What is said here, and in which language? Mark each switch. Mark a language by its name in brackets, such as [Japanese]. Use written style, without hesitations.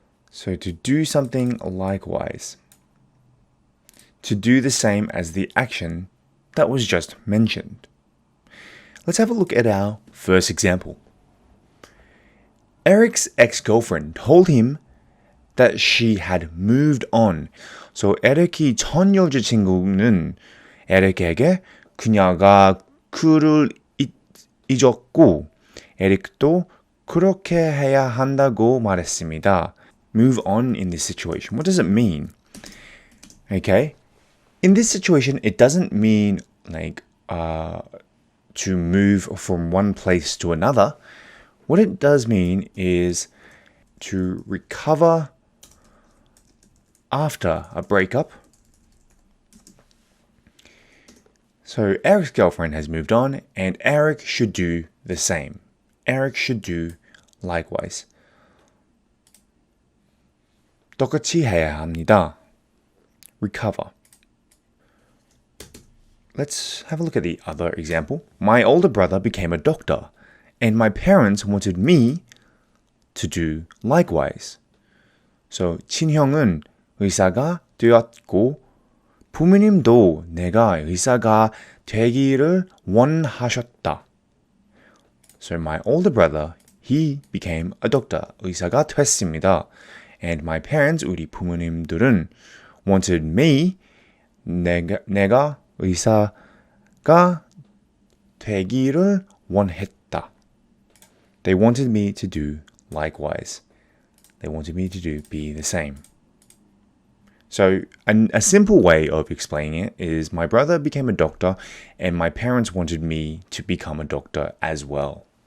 [English] So to do something likewise, to do the same as the action that was just mentioned. Let's have a look at our first example. Eric's ex-girlfriend told him that she had moved on. [Korean] So 에릭이 전 여자친구는 에릭에게 그녀가 그를 잊었고 에릭도 그렇게 해야 한다고 말했습니다. [English] Move on in this situation. What does it mean? Okay. In this situation, it doesn't mean like to move from one place to another. What it does mean is to recover after a breakup. So Eric's girlfriend has moved on, and Eric should do the same. Eric should do likewise. [Korean] 똑같이 해야 합니다. [English] Recover. Let's have a look at the other example. My older brother became a doctor, and my parents wanted me to do likewise. [Korean] So 친형은 의사가 되었고 부모님도 내가 의사가 되기를 원하셨다. [English] So my older brother, he became a doctor. [Korean] 의사가 됐습니다. [English] And my parents, [Korean] 우리 부모님들은 [English] wanted me, [Korean] 내가 의사가 되기를 원했다. [English] They wanted me to do likewise. They wanted me to be the same. So a simple way of explaining it is my brother became a doctor and my parents wanted me to become a doctor as well.